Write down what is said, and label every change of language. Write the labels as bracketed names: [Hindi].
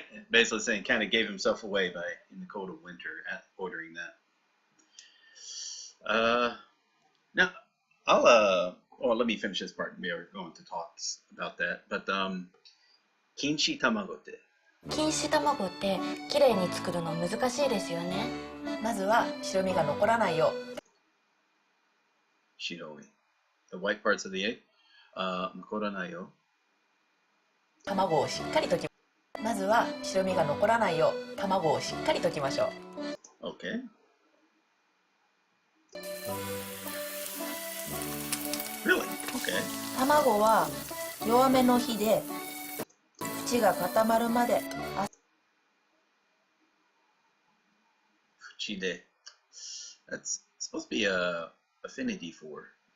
[English] Basically saying kind of gave himself away by in the cold of winter at ordering that. Now I'll well, let me finish this part. We are going to talk about that. [Japanese] But 錦糸卵って。錦糸卵ってきれいに作るの難しいですよね。まずは白身が残らないよう。白身。 [English] The white parts of the egg. [Japanese] 残らないよ。卵をしっかり溶き。まずは白身が残らないよう卵をしっかり溶きましょう。 [English] Okay. Really? Okay. [Japanese] 卵は弱めの火で縁が固まるまで。縁で。 [English] That's supposed to be a affinity for.